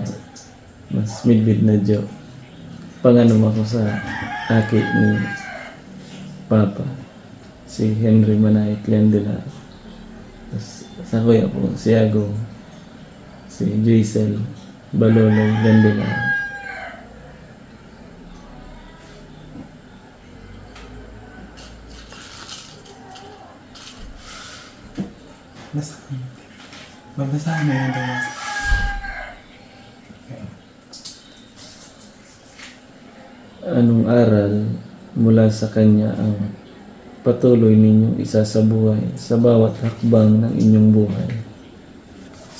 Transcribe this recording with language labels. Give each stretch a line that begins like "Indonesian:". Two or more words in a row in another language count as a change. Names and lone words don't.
Bikol: Mas midbid na Jo. Panganom ako sa aki ni Papa, si Henry Manait Yandilar. Sa kuya po si Agong, si Jaisel Baloloy Yandilar.
Filipino: Babasahan mo yung dalawa. Anong aral mula sa Kanya ang patuloy ninyong isasabuhay sa bawat hakbang ng inyong buhay?